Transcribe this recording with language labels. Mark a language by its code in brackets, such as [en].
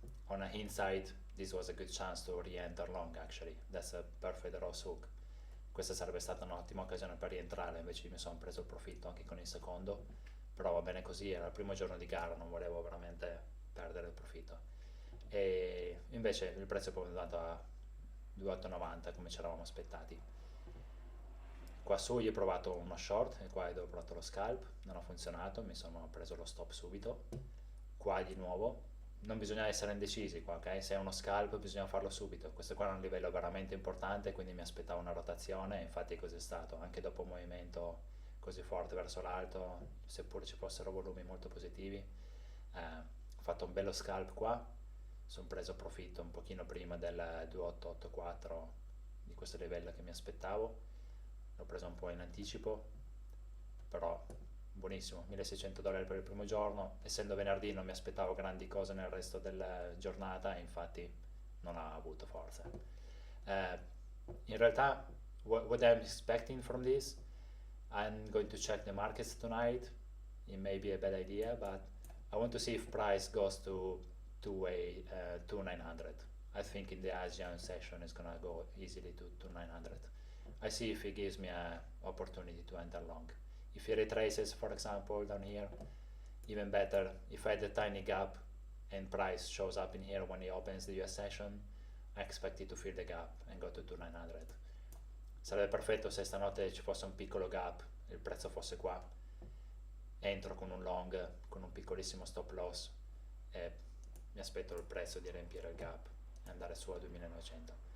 [en] On a hindsight, this was a good chance to re-enter long actually. That's a perfect Ross hook. [it] Questa sarebbe stata un'ottima occasione per rientrare, invece mi sono preso il profitto anche con il secondo, però va bene così, era il primo giorno di gara, non volevo veramente perdere il profitto. E invece il prezzo è poi andato a 2,890 come ci eravamo aspettati. Qua su io ho provato uno short e qua ho provato lo scalp, non ha funzionato, mi sono preso lo stop subito. Qua di nuovo non bisogna essere indecisi qua, ok? Se è uno scalp bisogna farlo subito. Questo qua è un livello veramente importante, quindi mi aspettavo una rotazione, infatti così è stato. Anche dopo un movimento così forte verso l'alto, seppur ci fossero volumi molto positivi, ho fatto un bello scalp qua, sono preso profitto un pochino prima del 2884 di questo livello che mi aspettavo, l'ho preso un po' in anticipo, però buonissimo, $1.600 per il primo giorno. Essendo venerdì non mi aspettavo grandi cose nel resto della giornata e infatti non ha avuto forza. In realtà [en] what I'm expecting from this, I'm going to check the markets tonight. It may be a bad idea, but I want to see if price goes to 2,900. I think in the Asian session it's gonna go easily to 2,900. I see if it gives me an opportunity to enter long. If it retraces, for example, down here, even better. If I had a tiny gap and price shows up in here when it opens the US session, I expect it to fill the gap and go to 2,900. [it] Sarebbe perfetto se stanotte ci fosse un piccolo gap, il prezzo fosse qua, entro con un long, con un piccolissimo stop loss e mi aspetto il prezzo di riempire il gap e andare su a 2.900.